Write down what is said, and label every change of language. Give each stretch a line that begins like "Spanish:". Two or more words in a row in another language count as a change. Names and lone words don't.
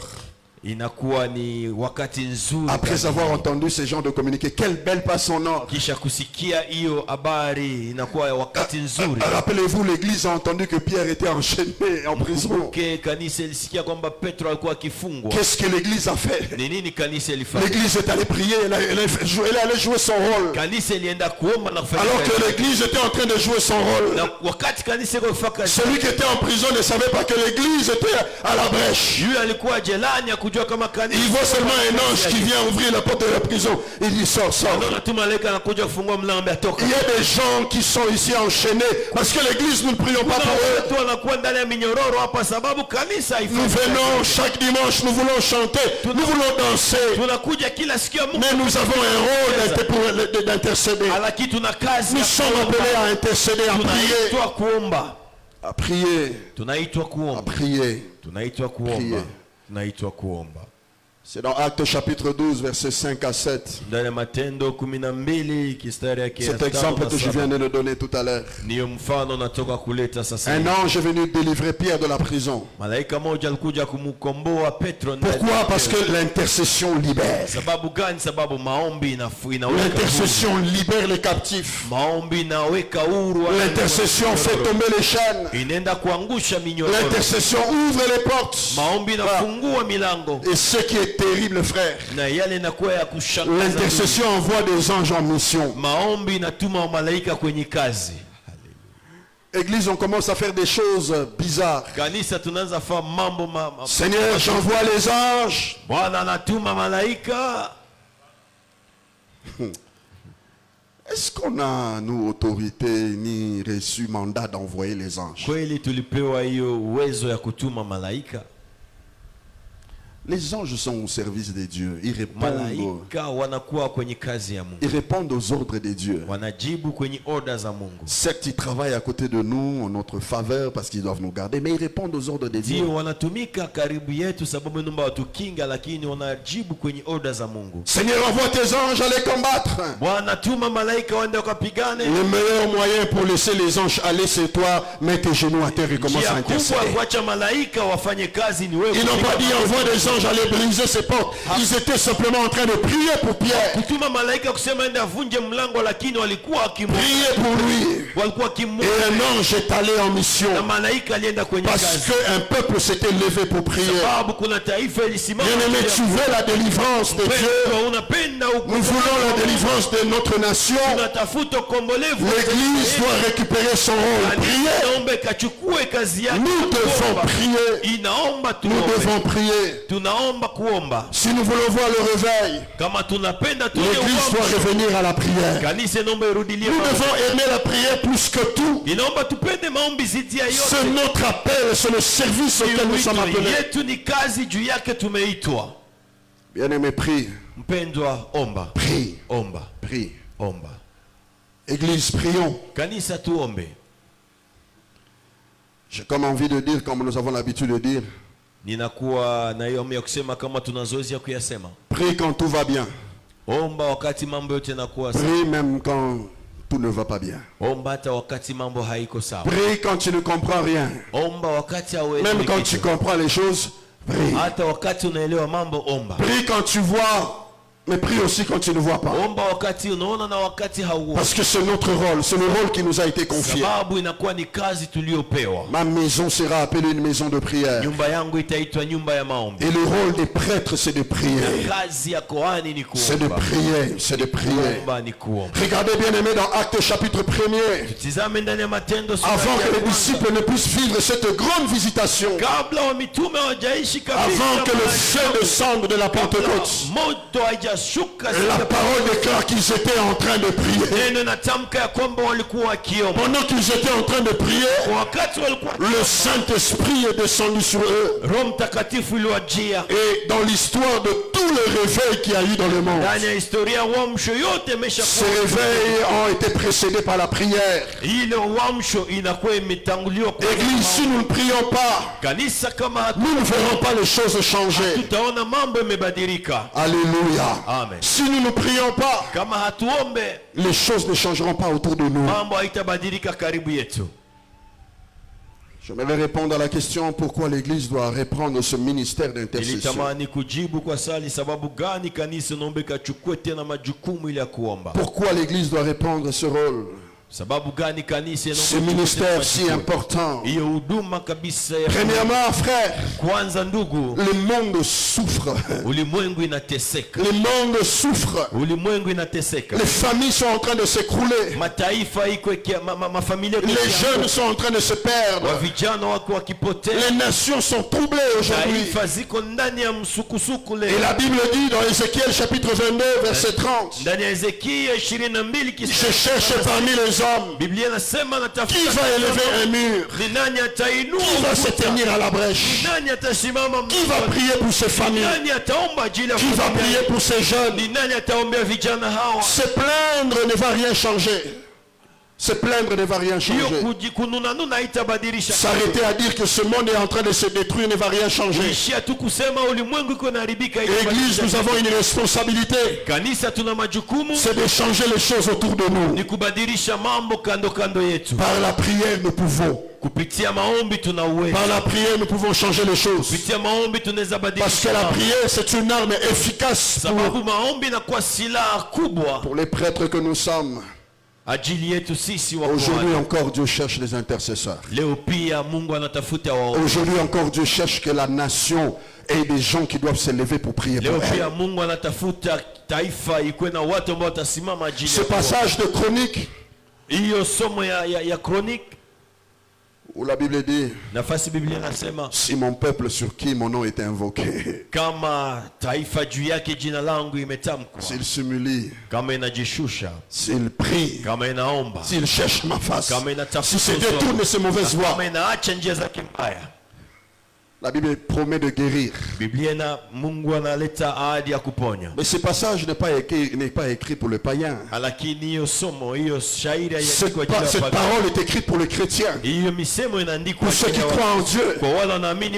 Swahili: Inakuwa ni wakati nzuri
French: Après avoir entendu ces gens de communiquer, quelle belle passe en or.
Swahili: kisha kusikia hiyo habari, inakuwa wakati nzuri.
French: Rappelez-vous, l'église a entendu que Pierre était enchaîné en prison.
Swahili: Kumbuke kanisa ilisikia kwamba Petro alikuwa akifungwa.
French: Qu'est-ce que l'église a fait?
Swahili: Ni nini kanisa ilifanya?
French: L'église est allée prier, elle allait jouer son rôle.
Swahili: Kanisa ilienda kuomba na kufanya
French: Alors
Swahili: kazi.
French: que l'église était en train de jouer son rôle.
Swahili: Na wakati kanisa iko kufanya kazi,
French: Celui qui était en prison ne savait pas que l'église était à la brèche.
Swahili: yule alikuwa jelani akujua kama kanisa.
French: Il voit seulement un ange qui vient ouvrir la porte de la prison. Il dit sors, sors.
Swahili: Anaona tu malaika anakuja kufungua mlango atoka.
French: Il y a des gens qui sont ici enchaînés parce que l'église, nous ne prions pas pour eux.
Swahili: Watu wanakuwa ndani ya minyororo hapa sababu kanisa haifanyi
French: Nous
Swahili: kazi.
French: venons chaque dimanche, nous voulons chanter, nous voulons danser.
Swahili: Tunakuja kila siku ya Mungu.
French: Mais nous avons un rôle d'intercéder.
Swahili: Lakini tuna kazi
French: Nous
Swahili: ya
French: sommes
Swahili: kuomba.
French: appelés à intercéder, à prier.
Swahili: Tunaitwa kuomba.
French: À prier.
Swahili: Tunaitwa
French: À
Swahili: kuomba.
French: prier.
Swahili: Tunaitwa kuomba.
French: Prier.
Swahili: Tunaitwa kuomba.
French: C'est dans Actes chapitre 12, versets 5 à 7.
Swahili: Ndani ya Matendo 12 kistari yake ya
French: Cet exemple que je 5 viens de le donner tout à l'heure.
Swahili: niyo mfano natoka kuleta sasa.
French: Un ange est venu délivrer Pierre de la prison.
Swahili: Malaika moja alikuja kumkomboa Petro ndani ya
French: Pourquoi?
Swahili: gereza.
French: Parce que l'intercession libère.
Swahili: Sababu gani? Sababu maombi inaweka huru.
French: L'intercession libère les captifs.
Swahili: Maombi inaweka huru.
French: L'intercession fait tomber les chaînes.
Swahili: Inaenda kuangusha minyororo.
French: L'intercession ouvre les portes.
Swahili: Maombi inafungua milango.
French: Et ce qui est terrible, frère,
Swahili: Na yale inakuwa ya kushangaza.
French: l'intercession envoie des anges en mission.
Swahili: Maombi inatuma malaika kwenye kazi.
French: Église, on commence à faire des choses bizarres.
Swahili: Kanisa tunaanza fa mambo
French: Seigneur, j'envoie les anges.
Swahili: Bwana anatuma malaika.
French: Est-ce qu'on a, nous, autorité, ni reçu mandat d'envoyer les anges?
Swahili: Kweli tulipewa hiyo uwezo ya kutuma malaika?
French: Les anges sont au service de Dieu. Ils répondent,
Swahili: Malaika wanakuwa kwenye kazi ya Mungu.
French: ils répondent aux ordres de Dieu.
Swahili: Wanajibu kwenye order za Mungu.
French: Certes, ils travaillent à côté de nous en notre faveur parce qu'ils doivent nous garder, mais ils répondent aux ordres de Dieu.
Swahili: Ndio wanatumika karibu yetu sababu nyumba watukinga, lakini wanajibu kwenye order za Mungu.
French: Seigneur, envoie tes anges à les combattre.
Swahili: Bwana tuma malaika waende wakapigane.
French: Le meilleur moyen pour laisser les anges aller, c'est toi, mets tes genoux à terre et commence à
Swahili: Njia kubwa
French: intercéder.
Swahili: kuacha malaika wafanye kazi ni wewe.
French: Ils n'ont pas dit envoie des anges aller briser ses portes. Ils étaient simplement en train de prier pour Pierre.
Swahili: Kutuma malaika kusema ende avunje mlango, lakini walikuwa wakimwomba.
French: Prier pour lui.
Swahili: Walikuwa
French: Et
Swahili: wakimwomba.
French: un ange est allé en mission.
Swahili: Na malaika alienda kwenye
French: Parce
Swahili: kazi.
French: qu'un peuple s'était levé pour prier.
Swahili: Sababu kuna taifa ilisimama.
French: Bien-aimé, tu veux la délivrance de Dieu.
Swahili: Unapenda
French: Nous voulons la délivrance de notre nation.
Swahili: unatafuta ukombolevu.
French: L'église doit récupérer son rôle. Prier.
Swahili: Inaomba ikachukue kazi yake.
French: Nous devons prier.
Swahili: Inaomba
French: Nous
Swahili: tuombe.
French: devons prier.
Swahili: Tunaomba kuomba.
French: Si nous voulons voir le réveil,
Swahili: Kama tunapenda tuone
French: l'église doit
Swahili: uamsho.
French: revenir à la prière.
Swahili: Kanisa inaomba irudilie
French: Nous
Swahili: maombi.
French: devons aimer la prière plus que tout.
Swahili: Inaomba tupende maombi zidi ya
French: C'est
Swahili: yote.
French: notre appel, c'est le service auquel nous sommes
Swahili: Wito
French: appelés.
Swahili: yetu ni kazi juu yake tumeitwa.
French: Bien-aimé, prie.
Swahili: Mpendwa, omba.
French: Prie.
Swahili: Omba.
French: Prie.
Swahili: Omba.
French: Église, prions.
Swahili: Kanisa tuombe.
French: J'ai comme envie de dire, comme nous avons l'habitude de dire,
Swahili: Ninakuwa na hiyo ya kusema kama tuna zoezi ya kuyasema.
French: prie quand tout va bien.
Swahili: Omba wakati mambo yote yanakuwa sawa.
French: Prie même quand tout ne va pas bien.
Swahili: Omba hata wakati mambo haiko sawa.
French: Prie quand tu ne comprends rien.
Swahili: Omba wakati hauelewi
French: Même quand
Swahili: kitu.
French: tu comprends les choses, Prie.
Swahili: Hata wakati unaelewa mambo, omba.
French: Prie quand tu vois, mais prie aussi quand tu ne vois pas.
Swahili: Omba wakati unaona na wakati hauoni.
French: Parce que c'est notre rôle, c'est le rôle qui nous a été confié.
Swahili: Sababu inakuwa ni kazi tuliopewa.
French: Ma maison sera appelée une maison de prière.
Swahili: Nyumba yangu itaitwa nyumba ya maombi.
French: Et le rôle des prêtres, c'est de prier.
Swahili: Kazi ya kohani ni kuomba.
French: C'est de prier, c'est de prier.
Swahili: Kuomba ni kuomba.
French: Regardez bien aimé dans Actes chapitre 1er.
Swahili: Tizame ndani ya Matendo sura
French: Avant
Swahili: ya
French: que les
Swahili: kwanza.
French: disciples ne puissent vivre cette grande visitation.
Swahili: Kabla wa mitume hawajaishi kabisa.
French: Avant que le
Swahili: mahali
French: feu
Swahili: hapo.
French: descende de la Pentecôte.
Swahili: Moto haijashuka.
French: La parole déclare qu'ils étaient en train de prier.
Swahili: Neno natamka ya kwamba walikuwa wakiomba.
French: Pendant qu'ils étaient en train de prier,
Swahili: Wakati walikuwa
French: le Saint-Esprit est descendu sur eux.
Swahili: Roho Mtakatifu iliwajia.
French: Et dans l'histoire de tout le réveil qu'il y a eu dans le monde,
Swahili: Ndani ya historia uamsho yote
French: ces réveils ont été précédés par la prière.
Swahili: ile uamsho inakuwa imetanguliwa kwa
French: Église, si nous ne prions pas,
Swahili: kanisa. Kama
French: nous ne verrons pas les choses changer.
Swahili: tutaona mambo yamebadilika.
French: Alléluia.
Swahili: Amen.
French: Si nous ne prions pas,
Swahili: Kama hatuombe,
French: les choses ne changeront pas autour de nous.
Swahili: mambo haitabadilika karibu yetu.
French: Je vais répondre à la question pourquoi l'Église doit reprendre ce ministère d'intercession.
Swahili: Nilitamani kujibu kwa swali sababu gani kanisa naombe kachukue tena majukumu ile ya kuomba.
French: Pourquoi l'Église doit reprendre ce rôle,
Swahili: Sababu gani kanisa
French: ce ministère si important.
Swahili: hiyo huduma kabisa ya
French: Premièrement, frère,
Swahili: kwanza. Ndugu,
French: le monde souffre.
Swahili: ulimwengu inateseka.
French: Le monde souffre.
Swahili: Ulimwengu inateseka.
French: Les familles sont en train de s'écrouler.
Swahili: Mataifa iko mafamilia
French: Les jeunes sont en train de se perdre.
Swahili: vijana wako wakipotea.
French: Les nations sont troublées aujourd'hui.
Swahili: Taifa ziko ndani ya msukusuku leo.
French: Et la Bible dit dans Ézéchiel chapitre 22 verset 30,
Swahili: Ndani ya Ezekia 22
French: je cherche parmi les hommes
Swahili: Biblia inasema natafuta
French: qui va élever un mur,
Swahili: ni nani atainua
French: qui va se
Swahili: ukuta?
French: tenir à la brèche,
Swahili: Nani atasimama
French: qui va prier pour ses familles,
Swahili: nani ataomba ajili ya
French: qui va
Swahili: familia?
French: prier pour ses jeunes.
Swahili: Ni nani ataombea vijana hawa?
French: Se plaindre ne va rien changer. Se plaindre ne va rien
Swahili: Hiyo
French: changer.
Swahili: kujikununanuna haitabadilisha.
French: S'arrêter à dire que ce monde est en train de se détruire ne va rien changer.
Swahili: Ishia tu kusema ulimwengu iko naharibika.
French: Église, nous avons une responsabilité.
Swahili: Kanisa tuna majukumu
French: C'est de changer les choses autour de nous.
Swahili: ni kubadilisha mambo kando kando yetu.
French: Par la prière, nous pouvons.
Swahili: Kupitia maombi tuna uwezo.
French: Par la prière, nous pouvons changer les choses.
Swahili: Kupitia maombi tunaweza
French: Parce que
Swahili: badilisha
French: la
Swahili: mambo.
French: prière, c'est une arme efficace
Swahili: Sababu maombi inakuwa silaha kubwa
French: pour les prêtres que nous sommes.
Swahili: ajili yetu sisi wa
French: Aujourd'hui
Swahili: kuhani.
French: encore, Dieu cherche les intercesseurs.
Swahili: Leo pia Mungu anatafuta waombi.
French: Aujourd'hui encore, Dieu cherche que la nation ait des gens qui doivent se lever pour prier
Swahili: Leo
French: pour elle.
Swahili: pia Mungu anatafuta taifa ikuwe na watu ambao watasimama ajili
French: Ce
Swahili: ya kuomba.
French: passage de Chronique,
Swahili: Hiyo somo ya Chronique,
French: où la Bible dit,
Swahili: nafasi Biblia inasema
French: si mon peuple sur qui mon nom est invoqué,
Swahili: kama taifa juu yake jina langu imetamkwa,
French: s'il s'humilie,
Swahili: kama inajishusha,
French: s'il prie,
Swahili: kama inaomba,
French: s'il cherche ma face,
Swahili: kama inatafuta
French: s'il se
Swahili: uso wangu,
French: détourne de ses mauvaises voies,
Swahili: kama inaacha njia zake mbaya.
French: la Bible promet de guérir.
Swahili: Biblia na Mungu analeta ahadi ya kuponya.
French: Mais ce passage n'est pas écrit pour le païen.
Swahili: Lakini hiyo somo, hiyo shairi
French: Cette,
Swahili: haiandikwa ajili ya
French: cette
Swahili: wapagani.
French: parole est écrite pour les chrétiens,
Swahili: Hiyo misemo inaandikwa
French: pour ceux qui
Swahili: ajili ya
French: croient en Dieu,
Swahili: kwa wale wanaamini